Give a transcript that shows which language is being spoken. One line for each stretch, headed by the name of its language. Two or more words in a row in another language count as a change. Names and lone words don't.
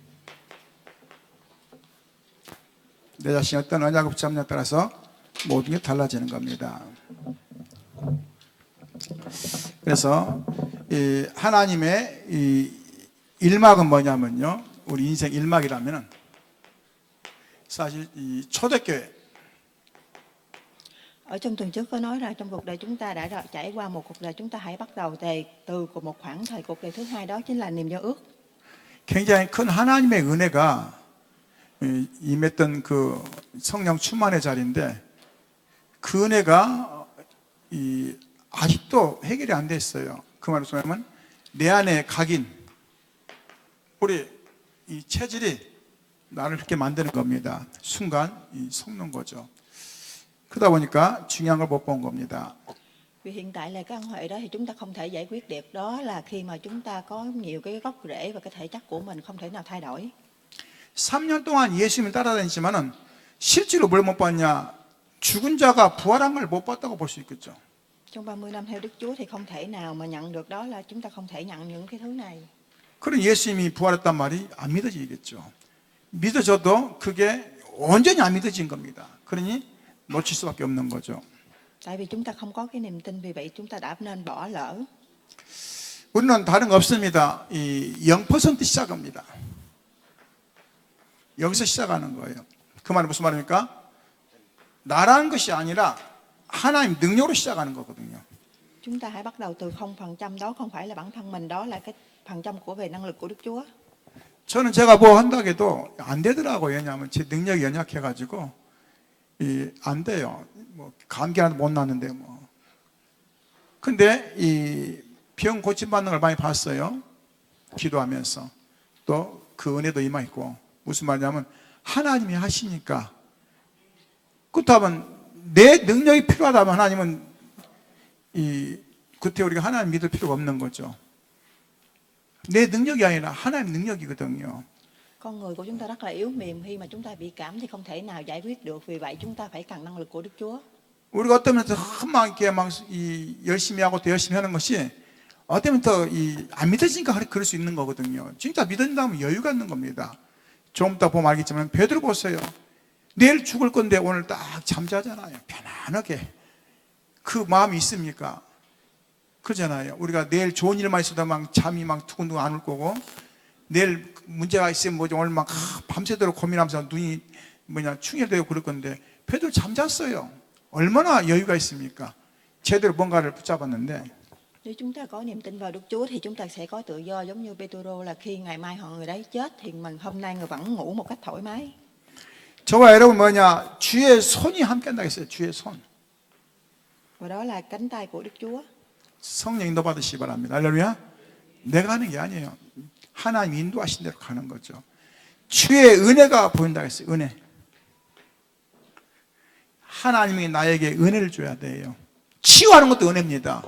Korean: 내 자신이 어떤 언약을 붙잡느냐에 따라서 모든 게 달라지는 겁니다. 그래서 이 하나님의 이 1막은 뭐냐면요, 우리 인생 1막이라면은 사실 이 초대교회.
Vietnamese: Ở trong tuần trước có nói là trong cuộc đời chúng ta đã trải qua một cuộc đời, chúng ta hãy bắt đầu từ một khoảng thời cuộc đời thứ hai, đó chính là niềm giao ước.
Korean: 굉장히 큰 하나님의 은혜가 임했던 그 성령 충만의 자리인데, 그 은혜가 아직도 해결이 안 됐어요. 그 말은 뭐냐면 내 안에 각인, 우리 이 체질이 나를 그렇게 만드는 겁니다. 순간 속는 거죠. 그러다 보니까 중요한 걸 못 본 겁니다.
Vietnamese: Vì hiện tại là cái ân huệ đó thì chúng ta không thể giải quyết được, đó là khi mà chúng ta có nhiều cái gốc rễ và cái thể chất của mình không thể nào thay đổi.
Korean: 3년 동안 예수님을 따라다녔지만은 실제로 뭘 못 봤냐? 죽은 자가 부활한 걸 못 봤다고 볼 수 있겠죠.
Vietnamese: Trong 30 năm theo Đức Chúa thì không thể nào mà nhận được, đó là chúng ta không thể nhận những cái thứ này.
Korean: 그런 예수님이 부활했단 말이 안 믿어지겠죠. 믿어져도 그게 온전히 안 믿어진 겁니다. 그러니 놓칠 수밖에 없는 거죠.
Vietnamese: Tại vì chúng ta không có cái niềm tin, vì vậy chúng ta đã nên bỏ lỡ.
Korean: 우리는 다른 거 없습니다. 이 0% 시작합니다. 여기서 시작하는 거예요. 그 말은 무슨 말입니까? 나라는 것이 아니라 하나님 능력으로 시작하는 거거든요.
Vietnamese: Chúng ta hãy bắt đầu từ 0%, đó không phải là bản thân mình, đó là cái phần trăm của về năng lực của Đức Chúa.
Korean: 저는 제가 뭐 한다고 해도 안 되더라고요. 왜냐하면 제 능력이 연약해가지고 안 돼요. 뭐 감기 하나도 못 났는데 뭐. 근데 이 병 고침받는 걸 많이 봤어요. 기도하면서. 또 그 은혜도 임하있고. 무슨 말이냐면 하나님이 하시니까, 그렇다면 내 능력이 필요하다면 하나님은 그때 우리가 하나님 믿을 필요가 없는 거죠. 내 능력이 아니라 하나님 능력이거든요.
Vietnamese: Con người của chúng ta rất là yếu mềm, khi mà chúng ta bị cảm thì không thể nào giải quyết được, vì vậy chúng ta phải cần năng lực của Đức Chúa.
Korean: 우리가 어떤 면에서 막 이렇게 막 열심히 하고 더 열심히 하는 것이 어떤 면에서 안 믿어지니까 그럴 수 있는 거거든요. 진짜 믿어진다면 여유가 있는 겁니다. 좀 이따 보면 알겠지만 베드로 보세요. 내일 죽을 건데 오늘 딱 잠자잖아요. 편안하게. 그 마음이 있습니까? 그러잖아요. 우리가 내일 좋은 일만 있어도 막 잠이 막 두근두근 안 올 거고, 내일 문제가 있으면 뭐지 오늘 막 밤새도록 고민하면서 눈이 충혈되고 그럴 건데, 베드로 잠잤어요. 얼마나 여유가 있습니까? 제대로 뭔가를 붙잡았는데.
Vietnamese: Nếu chúng ta có niềm tin vào Đức Chúa thì chúng ta sẽ có tự do, giống như Pê-tô-rô là khi ngày mai người đấy chết thì mình hôm nay người vẫn ngủ một cách thoải mái.
Korean: 저와 여러분 뭐냐? 주의 손이 함께 한다고 했어요. 주의 손.
Vietnamese: Và đó là cánh tay của Đức Chúa.
Korean: 성령 인도 받으시기 바랍니다. 할렐루야. 내가 하는 게 아니에요. 하나님 인도하신 대로 가는 거죠. 주의 은혜가 보인다고 했어요. 은혜. 하나님이 나에게 은혜를 줘야 돼요. 치유하는 것도 은혜입니다.